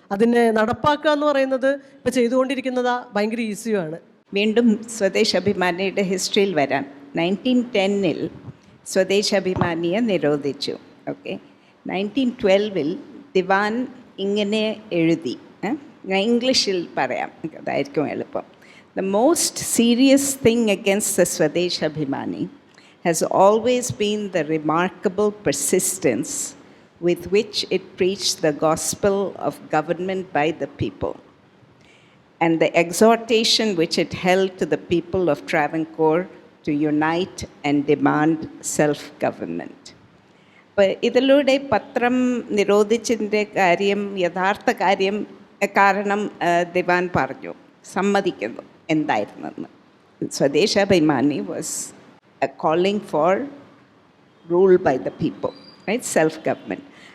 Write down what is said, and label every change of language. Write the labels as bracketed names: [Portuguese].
[Malayalam] അതിനെ നടപ്പാക്കുക എന്ന് പറയുന്നത് ഇപ്പോൾ ചെയ്തുകൊണ്ടിരിക്കുന്നത് ഭയങ്കര ഈസിയുമാണ്. വീണ്ടും സ്വദേശാഭിമാനിയുടെ ഹിസ്റ്ററിയിൽ വരാൻ, 1910 സ്വദേശാഭിമാനിയെ നിരോധിച്ചു. ഓക്കെ, 1912 ദിവാൻ ഇങ്ങനെ എഴുതി, ഞാൻ ഇംഗ്ലീഷിൽ പറയാം, അതായിരിക്കും എളുപ്പം. [English] The most serious thing against the Swadeshabhimani has always been the remarkable persistence with which it preached the gospel of government by the people, and the exhortation which it held to the people of Travancore to unite and demand self-government. [Malayalam] അപ്പോൾ ഇതിലൂടെ പത്രം നിരോധിച്ചതിൻ്റെ കാര്യം, യഥാർത്ഥ കാരണം ദിവാൻ പറഞ്ഞു, സമ്മതിക്കുന്നു എന്തായിരുന്നെന്ന്. [English] Swadeshabhimani was calling for rule by the people, right, self government.